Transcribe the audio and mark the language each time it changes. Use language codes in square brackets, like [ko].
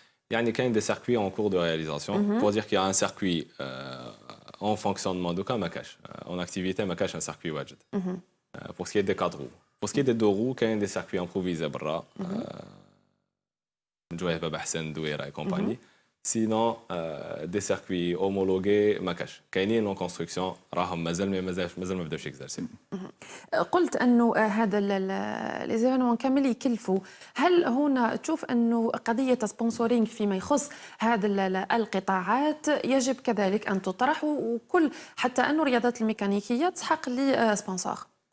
[ar] يعني كاين [fr] des circuits en cours de réalisation. Pour dire qu'il y a un circuit en fonctionnement [ar] دوكا ما كاش. [fr] En activité [ar] ما كاش [fr] un circuit واجد. Pour ce qui est des 4 roues. Pour ce qui est des 2 roues, [ar] كاين [fr] des circuits improvisés [ar] برا. نجويه بابا حسن دويره [fr] et compagnie. Sinon, des circuits homologués [ar] ما كاش. كاينين [fr] en construction [ar] راهم مازال ما بداوش يكزرسي. قلت انه هذا ليزيفينمون كامل يكلفوا، هل هنا تشوف انه قضيه سبونسورينغ فيما يخص هذا القطاعات يجب كذلك ان تطرح، وكل حتى انه الرياضات الميكانيكيه تسحق لي سبونسور؟